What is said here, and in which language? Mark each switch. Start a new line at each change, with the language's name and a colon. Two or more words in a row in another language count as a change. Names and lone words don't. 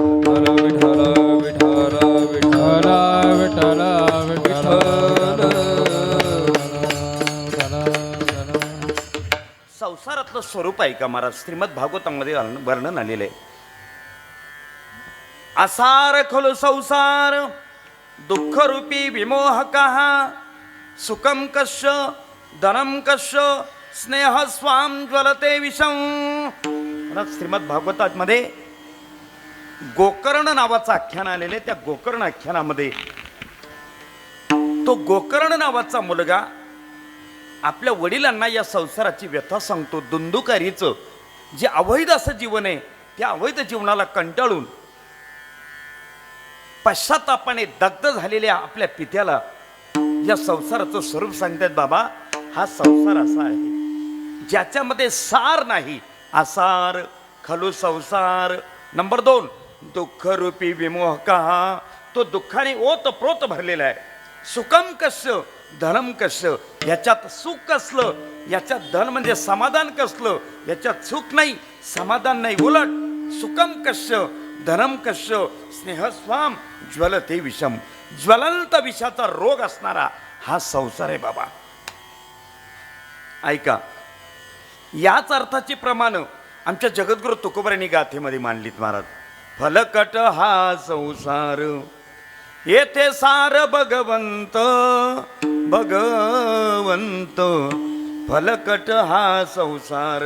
Marathi: विठ्ठल विठ्ठल विठ्ठल संसारातलं स्वरूप आहे का महाराज, श्रीमद भागवतामध्ये वर्णन आलेलं आहे.
Sanskrit: असार खलु संसार दुःख रूपी विमोहका सुखम कश्य धनम कश्य स्नेह स्वाम ज्वलते विषम.
Marathi: श्रीमद भागवतामध्ये गोकर्ण नावाचं आख्यान आलेले. त्या गोकर्ण आख्यानामध्ये तो गोकर्ण नावाचा मुलगा आपल्या वडिलांना या संसाराची व्यथा सांगतो. दुंदुकारीचं जे अवैध असं जीवन आहे त्या अवैध जीवनाला कंटाळून पश्चातापाने दग्ध झालेल्या आपल्या पित्याला या संसाराचं स्वरूप सांगतात. बाबा हा संसार असा आहे ज्याच्यामध्ये सार नाही.
Sanskrit: असार खलु संसार.
Marathi: नंबर 2
Sanskrit: दुःख रूपी विमोहका,
Marathi: तो दुःखाने ओतप्रोत भरलेला आहे.
Sanskrit: सुखम कस्य धनम कस्य,
Marathi: याच्यात सुख कसलं, याच्यात धन म्हणजे समाधान कसलं, याच्यात सुख नाही समाधान नाही.
Sanskrit: उलट सुखम कस्य धनम कस्य स्नेह स्वाम ज्वलते विषम,
Marathi: ज्वलंत विषाचा रोग असणारा हा संसार आहे बाबा. ऐका याच अर्थाची प्रमाण आमच्या जगद्गुरु तुकोबारांनी गाथेमध्ये मांडलीत महाराज. फलकट हा संसार येथे सार भगवंत भगवंत, फलकट हा संसार.